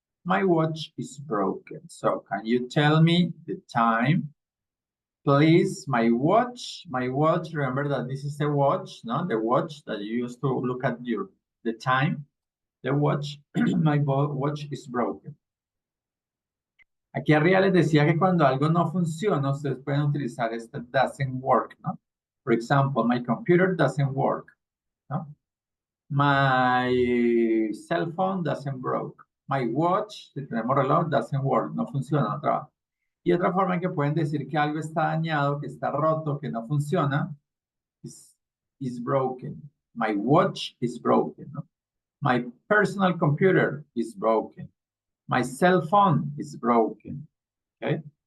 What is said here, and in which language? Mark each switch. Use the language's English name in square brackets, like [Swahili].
[English] My watch is broken. So can you tell me the time? Please, my watch, remember that this is the watch, no? The watch that you used to look at the time. The watch, my watch is broken. [Spanish] Aquí arriba les decía que cuando algo no funciona, ustedes pueden utilizar este doesn't work, ¿no? [English] For example, my computer doesn't work, ¿no? My cell phone doesn't work. My watch, [Spanish] si tenemos reloj, [English] doesn't work, [Spanish] no funciona, no trabaja. Y otra forma en que pueden decir que algo está dañado, que está roto, que no funciona, [English] is broken. My watch is broken, ¿no? My personal computer is broken. My cell phone is broken, okay?